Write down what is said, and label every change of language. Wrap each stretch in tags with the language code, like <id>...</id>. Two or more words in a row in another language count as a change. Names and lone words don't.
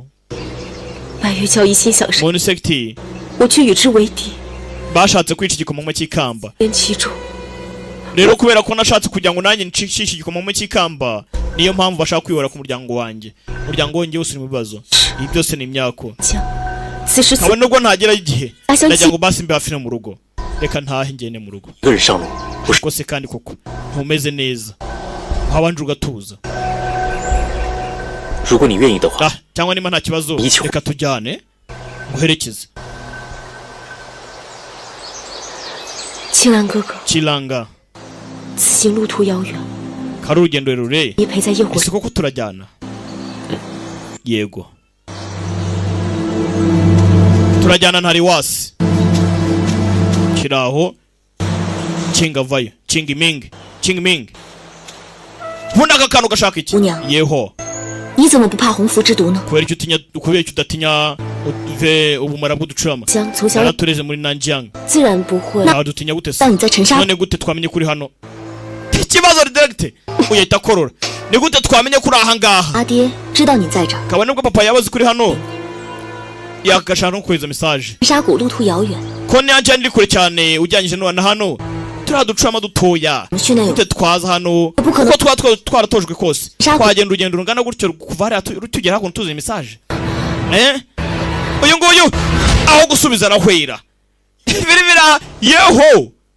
<zh>拜月教一心想事 Moon Sect 我却与之为敌</zh> <rw>bashatse kwica igikomangoma cy'ikamba</rw> <zh>连其中</zh> <rw>rero kubera ko nashatse kugira ngo nanjye ncishe igikomangoma cy'ikamba niyo mpamvu bashaka kwihora ku muryango wanjye umuryango wanjye wose uri mu bibazo ibi byose ni imyako</rw> <zh>将自</zh> <rw>nkaba nubwo ntagera igihe ndagira ngo basi mbe hafi no mu rugo reka ntahe ngene mu rugo kose kandi koko ntumeze neza habanje ugatuza cyangwa niba nta kibazo reka tujyane nguherekeze Chilanga</rw> <zh>此行路途遥远</zh> <rw>kari urugendo rurerure</rw> <zh>你陪在夜火</zh> <rw>ese koko turajyana yego turajyana ntari wasi kiraho kingavayo Qingming Vunda aka kantu gashaka iki yeho</rw> <zh>你怎么不怕洪福之毒呢</zh> <rw>kubera icyo udatinya ubumara bw'uducurama naratureze muri Nanjiang</rw> <zh>自然不会</zh> <rw>dutinya gute se</rw> <zh>但你在沉沙</zh> <rw>none gute twamenye kuri hano ikibazo direct uyita korora ni gute twamenye kuri aha ngaha</rw> <zh>阿爹知道你在这儿</zh> <rw>kaba nubwo papa yabaze kuri hano yakashaka no kweza message</rw> <zh>沙谷路途遥远</zh> <rw>ko Nanjiang iri kure cyane ujyanyije none hano turaducurama dutoya gute twaza hano kuko twaratojwe kose twagenda urugendo rungana gutyo kuva hariya tugera hakuno tuzi message uyu nguyu aho gusubiza arahwera biribira yeho</rw>